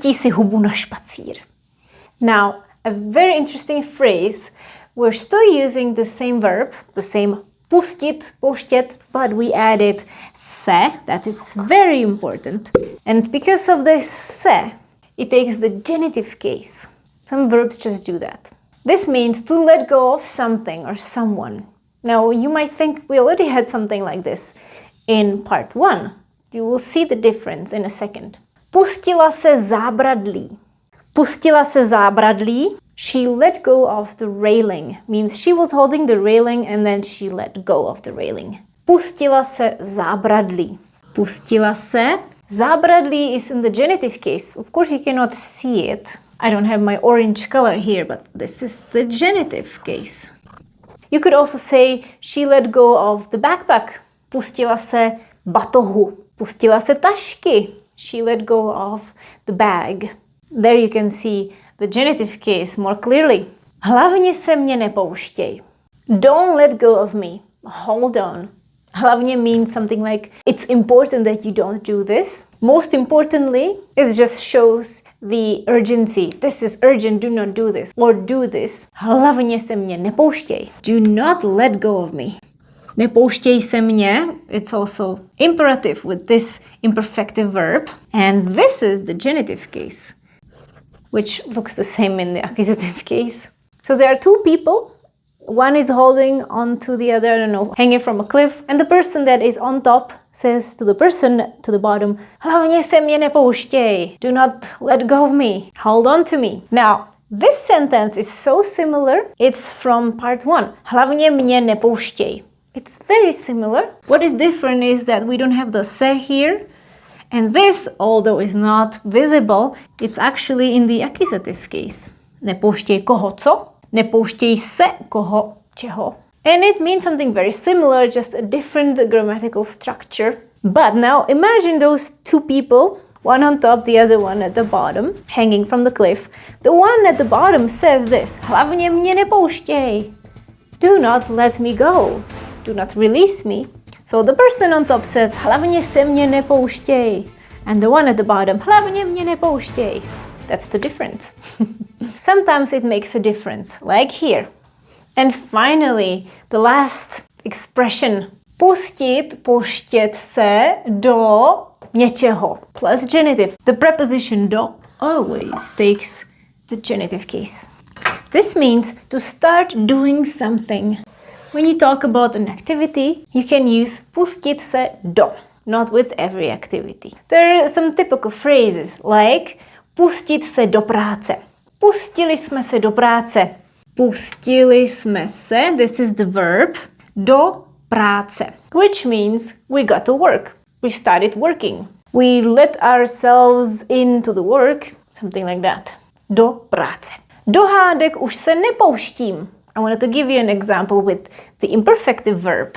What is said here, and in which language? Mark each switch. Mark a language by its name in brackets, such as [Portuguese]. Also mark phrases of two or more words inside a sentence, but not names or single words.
[Czech] Pustí si hubu na špacír. [English] Now, a very interesting phrase. We're still using the same verb, the same [Czech] pustit, pouštět, [English] but we added se. That is very important. And because of this se, it takes the genitive case. Some verbs just do that. This means to let go of something or someone. Now, you might think we already had something like this in part 1. You will see the difference in a second. [Czech] Pustila se zábradlí. Pustila se zábradlí. [English] She let go of the railing. Means she was holding the railing and then she let go of the railing. [Czech] Pustila se zábradlí. Pustila se. [English] Zábradlí is in the genitive case. Of course, you cannot see it. I don't have my orange color here, but this is the genitive case. You could also say she let go of the backpack. [Czech] Pustila se batohu. Pustila se tašky. [English] She let go of the bag. There you can see the genitive case more clearly. [Czech] Hlavně se mě nepouštěj. [English] Don't let go of me. Hold on. Hlavně means something like it's important that you don't do this. Most importantly, it just shows the urgency. This is urgent, do not do this. Or do this. [Czech] Hlavně se mě nepouštěj. [English] Do not let go of me. [Czech] Nepouštěj se mě, [English] it's also imperative with this imperfective verb. And this is the genitive case, which looks the same in the accusative case. So there are two people. One is holding on to the other, I don't know, hanging from a cliff. And the person that is on top says to the person to the bottom, [Czech] hlavně se mě nepouštěj. [English] Do not let go of me. Hold on to me. Now, this sentence is so similar. It's from part 1. [Czech] Hlavně mě nepouštěj. [English] It's very similar. What is different is that we don't have the se here. And this, although is not visible, it's actually in the accusative case. [Czech] Nepouštěj koho co? Nepouštěj se koho čeho. [English] And it means something very similar, just a different grammatical structure. But now imagine those two people, one on top, the other one at the bottom, hanging from the cliff. The one at the bottom says this, [Czech] hlavně mě nepouštěj. [English] Do not let me go. Do not release me. So the person on top says, [Czech] hlavně se mě nepouštěj. [English] And the one at the bottom, [Czech] hlavně mě nepouštěj. [English] That's the difference. Sometimes it makes a difference, like here. And finally, the last expression. [Czech] Pustit, pouštět se do něčeho. [English] Plus genitive. The preposition do always takes the genitive case. This means to start doing something. When you talk about an activity, you can use [Czech] pustit se do, [English] not with every activity. There are some typical phrases like [Czech] pustit se do práce. Pustili jsme se do práce. Pustili jsme se, [English] this is the verb, [Czech] do práce, [English] which means we got to work. We started working. We let ourselves into the work, something like that. [Czech] Do práce. Do hádek už se nepouštím. [English] I wanted to give you an example with the imperfective verb.